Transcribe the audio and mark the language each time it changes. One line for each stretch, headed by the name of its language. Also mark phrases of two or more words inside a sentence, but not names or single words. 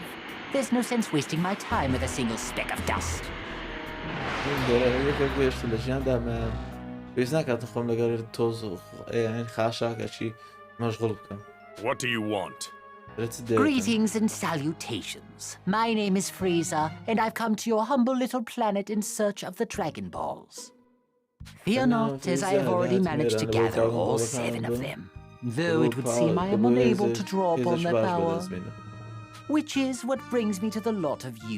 English: There's no sense wasting my time with a single speck of dust.
Central Kurdish: دەرە یەکە گەشت لە ژیاندامە پێویست ناکاتە خۆم لەگەر تۆز خاشاکەچی مەشغوڵ بکەم
English: What do you want? Greetings and salutations. My name is Frieza, and I've come to your humble little planet in search of the Dragon Balls. Fear not, as I have already managed to gather all 7 of them. Though it would seem I am unable to draw upon their power, which is what brings me to the lot of you.